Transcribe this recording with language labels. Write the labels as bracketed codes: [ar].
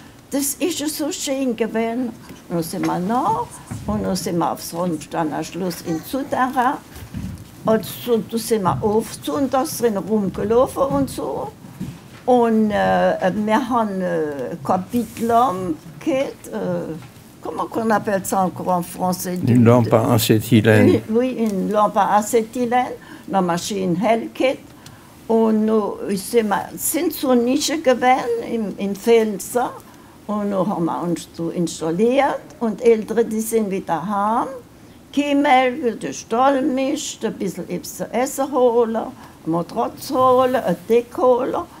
[de] Das ist ja so schön gewesen. Und dann sind wir nach und dann sind wir aufs Rammsteiner Schloss in Souterrain. Also, da sind wir oft sonntags drin rumgelaufen und so. Und wir haben Kapitel gehabt. [fr] Comment on appelle ça encore en français? Une lampe à acétylène. Oui, une lampe à acétylène, [de] eine Maschine hellkit. Und sind so Nischen gewesen im Fenster. Und dann haben wir uns so installiert. Und die Älteren, die sind wieder heim. Kimmel, der Stallmist, ein bisschen etwas zu essen holen, eine Matratze holen, eine Decke holen.